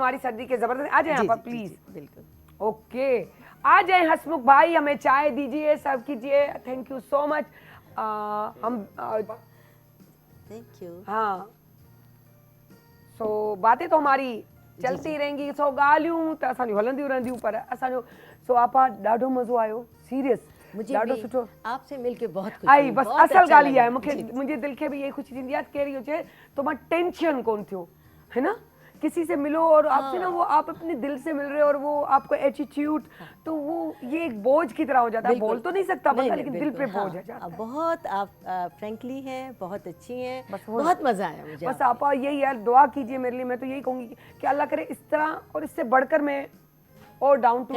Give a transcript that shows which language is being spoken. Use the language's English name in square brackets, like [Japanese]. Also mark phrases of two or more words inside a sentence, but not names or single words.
[Hindi] हमारी सर्दी के जबरदस्त। आ जाए जी, यहाँ पर जी, प्लीज। जी, बिल्कुल। ओके, आ जाए हसमुख भाई, हमें चाय दीजिए, सर्व कीजिए। [English] thank you so much. हम thank you. [Hindi] हाँ, सो बातें तो हमारी चलती रहेंगी, [Sindhi] सो ॻाल्हियूं त असांजूं हलंदियूं रहंदियूं, पर असांजो सो आपा ॾाढो मज़ो आयो, सीरियस [Hindi] मुझे [Sindhi] ॾाढो [Hindi] भी [Sindhi] सुठो। [Hindi] आपसे मिलके बहुत खुशी आई हुई, बस बहुत [Sindhi] असल [Hindi] अच्छा [Sindhi] ॻाल्हि इहा [Hindi] लगा। [Sindhi] आहे, मूंखे [Hindi] जी, जी। [Sindhi] मुंहिंजे दिलि खे बि इहा ख़ुशी थींदी आहे, कहिड़ी हुजे तो मां टेंशन कोन थियो, [Hindi] है ना, किसी से मिलो और आपसे ना वो आप अपने दिल से मिल रहे हो और वो आपको एटीट्यूड, तो वो ये एक बोझ की तरह हो जाता है। बिल्कुल। बोल तो नहीं सकता बंदा, नहीं, लेकिन दिल बिल्कुल, पे बोझ हाँ, आ जाता है। बहुत आप फ्रेंकली हैं, बहुत अच्छी हैं, बस वो- बहुत मजा आया मुझे। बस आप यही यार दुआ कीजिए मेरे लिए। मैं तो यही कहूंगी कि अल्लाह करे इस तरह और इससे बढ़कर मैं और [English] down to